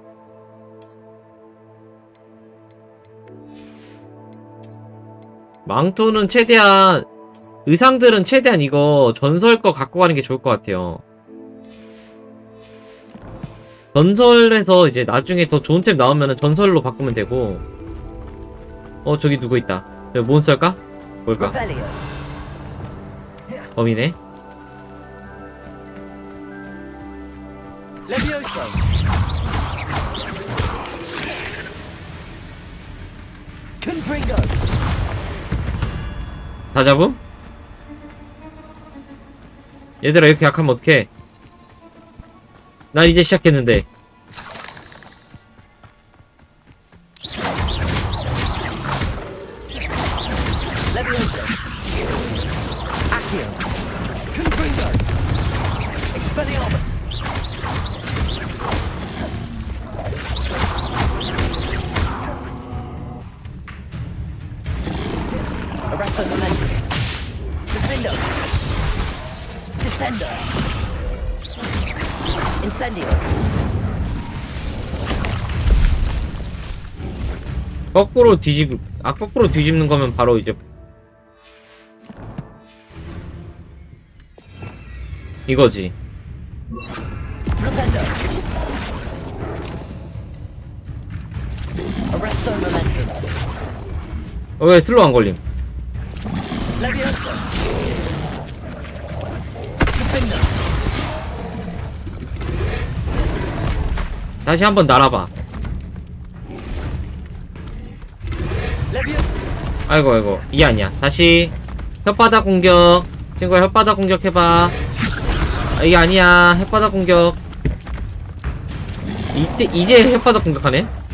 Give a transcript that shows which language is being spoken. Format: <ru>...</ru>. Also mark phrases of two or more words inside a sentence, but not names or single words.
<ko>망토는 최대한, 의상들은 최대한 이거 전설 거 갖고 가는 게 좋을 것 같아요. 전설에서 이제 나중에 더 좋은 템 나오면은 전설로 바꾸면 되고. 저기 누구 있다. 저기 몬스터일까? 뭘까? Revelio. 범이네. Levioso. Confringo. 다 잡음? 얘들아, 이렇게 약하면 어떡해. 난 이제 시작했는데. Levioso. Accio. Confringo. Expelliarmus. Arresto momentum. Defendo. Descendo. Incendio. 거꾸로 뒤집는 거면 바로 이제 이거지. Flipendo. Arresto momentum. 왜 슬로우 안 걸림? Levioso. Flipendo. 다시 한번 날아봐. Levioso. 아이고 이게 아니야. 다시 혓바닥 공격. 친구야, 혓바닥 공격 해봐. 아, 이게 아니야. 혓바닥 공격. 이제 혓바닥 공격하네.</ko>